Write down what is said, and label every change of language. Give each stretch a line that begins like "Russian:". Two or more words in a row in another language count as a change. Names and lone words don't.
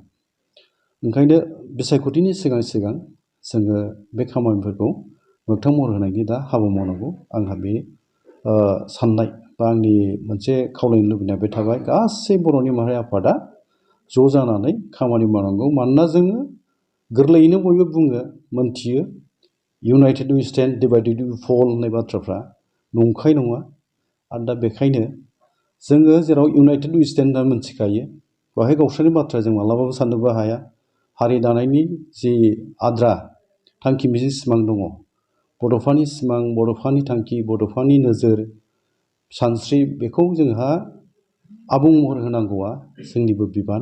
Bodo: ओंखायनो बिसायख'थिनि सिगां सिगां जोङो बे खामानिफोरखौ मोगथां महर होनायनि दा हाबा मावनांगौ आंहा बे साननाय बा आंनि मोनसे खावलायनो लुबैनाय बे थाबाय गासै बर'नि माहारि आफादा ज' जानानै खामानि मावनांगौ मानोना जोङो गोरलैयैनो बयबो बुङो मोनथियो
English: united we stand divided we fall
Bodo: होननाय बाथ्राफ्रा नंखाय नङा आरो दा बेखायनो जोङो जेराव
English: united we stand
Bodo: होनना मोनथिखायो बेवहाय गावस्रानि बाथ्रा जों मालाबाबो साननोबो हाया हारि दानायनि जि आद्रा थांखि मिजिं सिमां दङ बड'फानि सिमां बड'फानि थांखि बड'फानि नोजोर सानस्रि बेखौ जोंहा आबुं महर होनांगौआ जोंनिबो बिबान